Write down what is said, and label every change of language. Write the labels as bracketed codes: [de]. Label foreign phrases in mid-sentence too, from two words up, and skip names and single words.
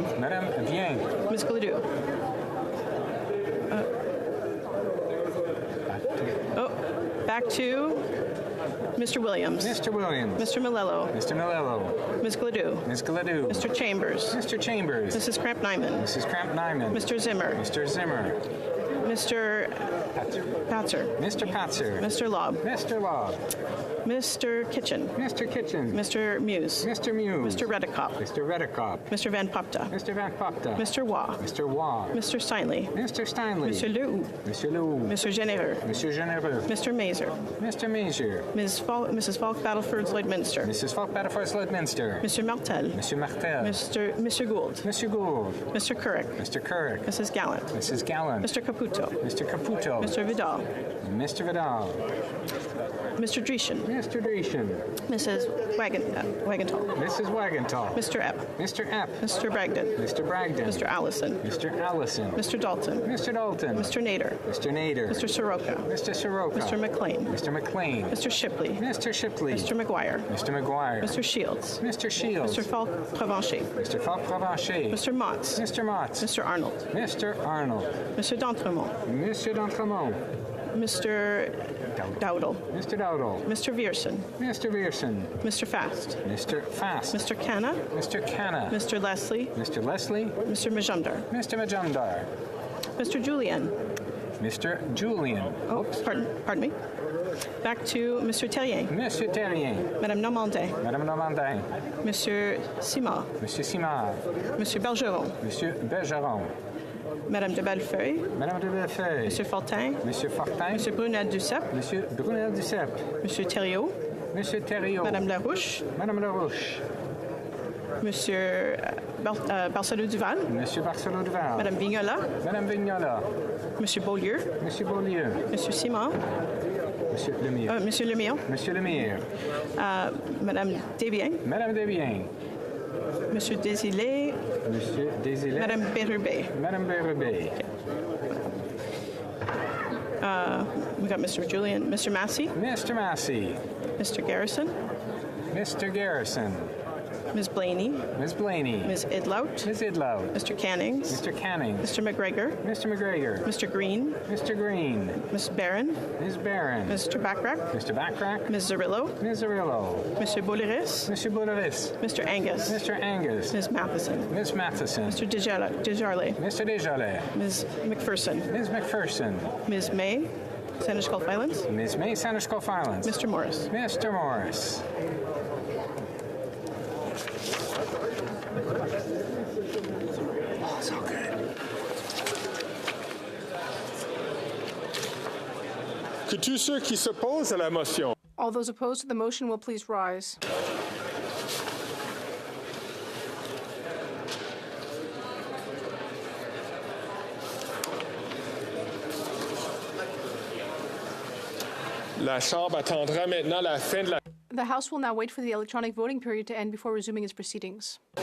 [fr] Madame Viang. [en] Ms. Gladue. Back to Mr. Williams. Mr. Williams. Mr. Malello. Mr. Malello. Ms. Gladue. Ms. Gladue. Mr. Chambers. Mr. Chambers. Mrs. Kramp-Nyman. Mrs. Kramp-Nyman. Mr. Zimmer. Mr. Zimmer. Mr. Patzer. Mr. Patzer. Mr. Lobb. Mr. Lobb. Mr. Kitchen. Mr. Kitchen. Mr. Muse. Mr. Muse. Mr. Redekop. Mr. Redekop. Mr. Van Popta. Mr. Van Popta. Mr. Waugh. Mr. Waugh. Mr. Steinley. Mr. Steinley. Mr. Leroux. Mr. Leroux. Mr. Généreux. [fr] Monsieur Généreux. [en] Mr. Mazer. Mr. Mazer. Mrs. Falk Battleford Lloydminster. Mrs. Falk Battleford Lloydminster. Mr. Martel. [fr] Monsieur Martel. [en] Mr. Gould. [fr] Monsieur Gould. [en] Mr. Couric. Mr. Couric. Mrs. Gallant. Mrs. Gallant. Mr. Caputo. Mr. Caputo. Mr. Vidal. Mr. Vidal. Mr. Dreeshen. Mr. Dreeshen. Mrs. Wagentall. Mrs. Wagentall. Mr. Epp. Mr. Epp. Mr. Bragdon. Mr. Bragdon. Mr. Allison. Mr. Allison. Mr. Dalton. Mr. Dalton. Mr. Nader. Mr. Nader. Mr. Soroka. Mr. Soroka. Mr. McLean. Mr. McLean. Mr. Shipley. Mr. Shipley. Mr. McGuire. Mr. McGuire. Mr. Shields. Mr. Shields. Mr. Falk Provencher. Mr. Falk Provencher. Mr. Motts. Mr. Motts. Mr. Arnold. Mr. Arnold. Mr. D'Entremont. Mr. D'Entremont. Mr. Dowdle. Mr. Dowdle. Mr. Vierson. Mr. Vierson. Mr. Fast. Mr. Fast. Mr. Canna. Mr. Canna. Mr. Leslie. Mr. Leslie. Mr. Majumdar. Mr. Majumdar. Mr. Julian. Mr. Julian. Oh, pardon me. Back to Mr. Terrien. [fr] Monsieur Terrien. Madame Normandin. Madame Normandin. Monsieur Simard. Monsieur Simard. Monsieur Bergeron. Monsieur Bergeron. Madame de Bellefeuille. Madame de Bellefeuille. Monsieur Fortin. Monsieur Fortin. Monsieur Brunel Duceppe. Monsieur Brunel Duceppe. Monsieur Thériault. Monsieur Thériault. Madame Larouche. Madame Larouche. Monsieur Barcelot-Duval. Monsieur Barcelot-Duval. Madame Vignola. Madame Vignola. Monsieur Beaulieu. Monsieur Beaulieu. Monsieur Simard. Monsieur Lemire. Monsieur Lemire. Monsieur Lemire. Madame Desbiens. Madame Desbiens. Monsieur Desilets. Monsieur Desilets. Madame Bérubé. Madame Bérubé. [en] We got Mr. Julian. Mr. Massey. Mr. Massey. Mr. Garrison. Mr. Garrison. Ms. Blaney. Ms. Blaney. Ms. Idlout. Ms. Idlout. Mr. Cannings. Mr. Cannings. Mr. McGregor. Mr. McGregor. Mr. Green. Mr. Green. Ms. Barron. Ms. Barron. Mr. Backrack. Mr. Backrack. Ms. Zerillo. Ms. Zerillo. [fr] Monsieur Boulris. Monsieur Boulris. [en] Mr. Angus. Mr. Angus. Ms. Matheson. Ms. Matheson. Mr. Desjarlais. Mr. Desjarlais. Ms. McPherson. Ms. McPherson. Ms. May. Senator Skull Filings. Ms. May, Senator Skull Filings. Mr. Morris. Mr. Morris. Oh, so good. [fr] Que tous ceux qui s'opposent à la motion. [en] All those opposed to the motion will please rise. [fr] La Chambre attendra maintenant la fin de la... [en] The House will now wait for the electronic voting period to end before resuming its proceedings.